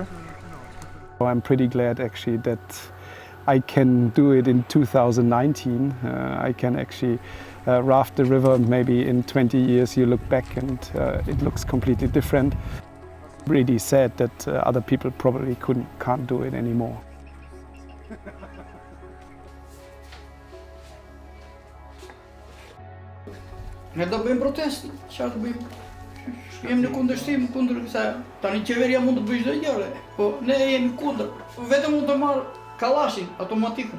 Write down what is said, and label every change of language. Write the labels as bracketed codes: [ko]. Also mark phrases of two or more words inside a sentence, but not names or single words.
[en] I'm pretty glad actually that I can do it in 2019. I can actually raft the river. Maybe in 20 years you look back and it looks completely different. Really sad that other people probably can't do it anymore. [sq] Ne do bëjmë protestë, çfarë do bëjmë? Jemi në kundërshtim kundër kësaj. Tani qeveria mund të bëjë çdo gjë, po ne jemi kundër. Vetëm mund të marr kallashin automatikun.